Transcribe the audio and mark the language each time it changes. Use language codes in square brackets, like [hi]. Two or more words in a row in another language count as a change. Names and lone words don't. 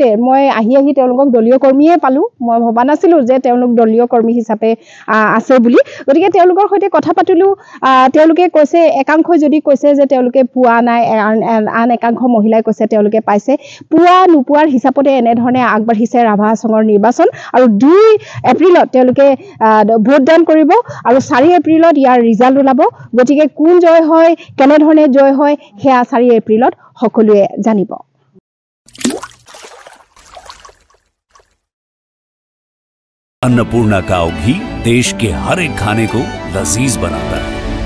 [as] মই আহি তেওঁলোকক দলীয় কৰ্মীয়ে পালো মই ভবা নাছিলো যে তেওঁলোক দলীয় কৰ্মী হিচাপে আছে বুলি গতিকে তেওঁলোকৰ সৈতে কথা পাতিলো তেওঁলোকে কৈছে একাংশই যদি কৈছে যে তেওঁলোকে পোৱা নাই আন একাংশ মহিলাই কৈছে তেওঁলোকে পাইছে পোৱা নোপোৱাৰ হিচাপতে এনেধৰণে আগবাঢ়িছে ৰাভা সংঘৰ নিৰ্বাচন আৰু 2 এপ্ৰিলত তেওঁলোকে ভোটদান কৰিব আৰু 4 এপ্ৰিলত ইয়াৰ ৰিজাল্ট ওলাব গতিকে কোন জয় হয় কেনেধৰণে জয় হয় সেয়া 4 এপ্ৰিলত সকলোৱে জানিব [hi] अन्नपूर्णा काव घी देश के हर एक खाने को लजीज बनाता है।